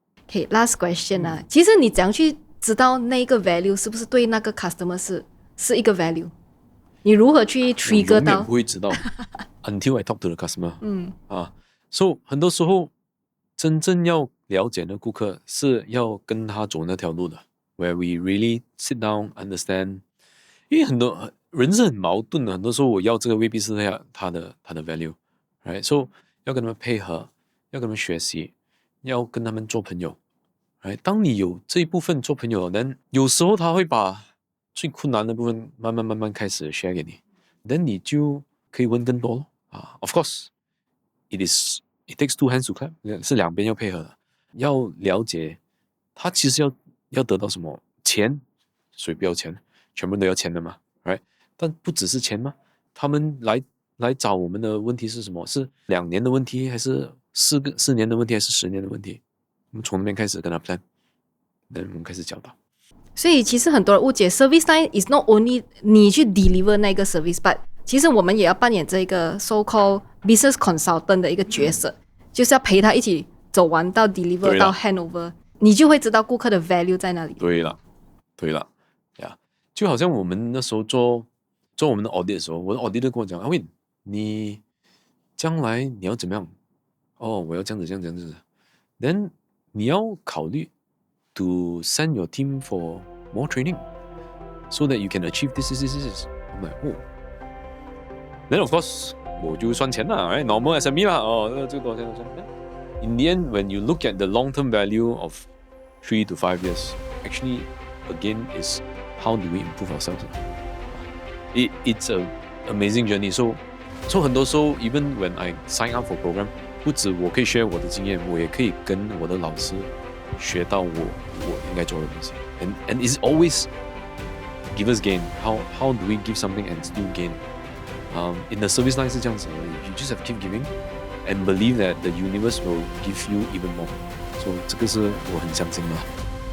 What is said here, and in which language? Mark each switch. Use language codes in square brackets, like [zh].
[zh] Okay, last question 其实你怎样去知道那个 value 是不是对那个 customer 是一个 value？你如何去 trigger 到？我永远不会知道 [en] until I talk to the customer。 [zh] so 很多时候真正要了解的顾客是要跟他走那条路的 ， [en] where we really sit down understand。 [zh] 因为很多人是很矛盾的，很多时候我要这个未必是他的 value，right？ So 要跟他们配合，要跟他们学习，要跟他们做朋友，right？当你有这一部分做朋友，then 有时候他会把最困难的部分慢慢开始 share 给你 ，then 你就可以问更多咯。 [en] Of course, it takes two hands to clap， [zh] 是两边要配合的。要了解他其实要得到什么钱，谁不要钱？全部人都要钱的嘛 ，right？ 但不只是钱嘛，他们来找我们的问题是什么？是2年的问题，还是4年的问题，还是10年的问题？我们从那边开始跟他 plan， 然后我们开始教导。所以其实很多人误解 [en] service line is not only [zh] 你去 deliver 那个 service，but 其实我们也要扮演这个 [en] so called business consultant [zh] 的一个角色，就是要陪他一起走完到 deliver 到 handover， 你就会知道顾客的 value 在哪里。对了呀，就好像我们那时候做我们的 audit 的时候，我的 auditor 跟我讲，阿Win，你将来你要怎么样？我要这样子 [en] ，then [zh] 你要考虑 [en] to send your team for more training so that you can achieve this. I'm like, then of course [zh] 我就算钱啦 [en] right? Normal SME 啦， [zh] 这个多少钱？ [en] In the end, when you look at the long-term value of 3 to 5 years, actually, again, is how do we improve ourselves? It's an amazing journey. [zh] So 很多时候 [en] even when I sign up for program, [zh] 不止我可以 share 我的经验，我也可以跟我的老师学到我应该做的东西。 [en] And it's always give us gain. How do we give something and still gain? In the service line [zh] 是这样子的 [en] you just have to keep giving and believe that the universe will give you even more. So [zh] 这个是我很相信的。